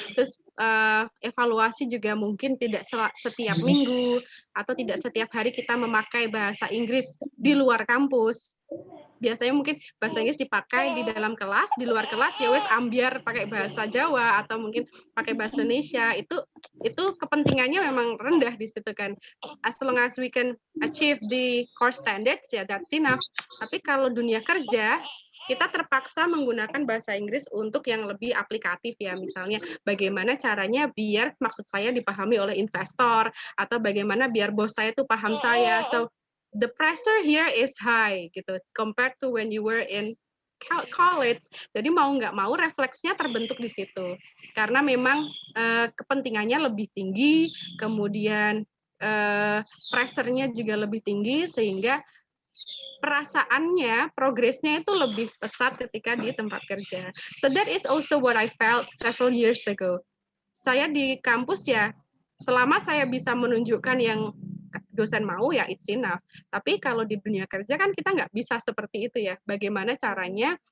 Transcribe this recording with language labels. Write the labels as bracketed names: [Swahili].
[Indonesian] Terus evaluasi juga mungkin tidak setiap minggu atau tidak setiap hari kita memakai bahasa Inggris di luar kampus. Biasanya mungkin bahasa Inggris dipakai di dalam kelas, di luar kelas ya wes ambiar pakai bahasa Jawa atau mungkin pakai bahasa Indonesia. Itu kepentingannya memang rendah di situ kan. [English] As long as we can achieve the core standards ya that's enough. [Indonesian] Tapi kalau dunia kerja kita terpaksa menggunakan bahasa Inggris untuk yang lebih aplikatif ya, misalnya bagaimana caranya biar maksud saya dipahami oleh investor atau bagaimana biar bos saya itu paham saya. [English] So the pressure here is high gitu compared to when you were in college. [Indonesian] Jadi mau nggak mau refleksnya terbentuk di situ karena memang kepentingannya lebih tinggi, kemudian pressure-nya juga lebih tinggi sehingga perasaannya, progresnya itu lebih pesat ketika di tempat kerja. [English] So that is also what I felt several years ago. [Indonesian] Saya di kampus ya, selama saya bisa menunjukkan yang dosen mau ya [English] it's enough. [Indonesian] Tapi kalau di dunia kerja kan kita nggak bisa seperti itu ya. Bagaimana caranya?